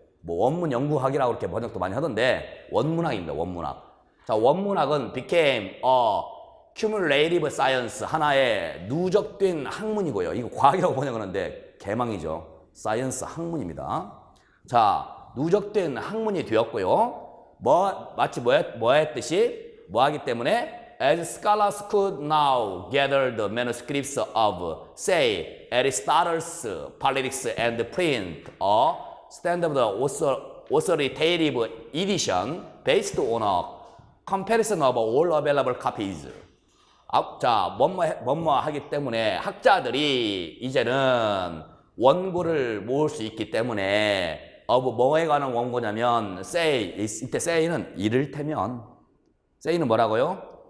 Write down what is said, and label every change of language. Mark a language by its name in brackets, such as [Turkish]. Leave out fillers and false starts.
[Korean] 뭐 원문 연구학이라고 이렇게 번역도 많이 하던데 원문학입니다. 원문학. 자, 원문학은 [English] became a cumulative science, [Korean] 하나의 누적된 학문이고요. 이거 과학이라고 번역하는데 개망이죠. science 학문입니다. 자, 누적된 학문이 되었고요. 마치 뭐 했듯이 뭐 하기 때문에 [English] as scholars could now gather the manuscripts of, say, Aristotle's Politics and print a standard authoritative edition based on a comparison of all available copies. [Korean] 자, 뭐뭐 하기 때문에 학자들이 이제는 원고를 모을 수 있기 때문에 뭐에 관한 원고냐면 say, 이때 say는 이를테면, say는 뭐라고요?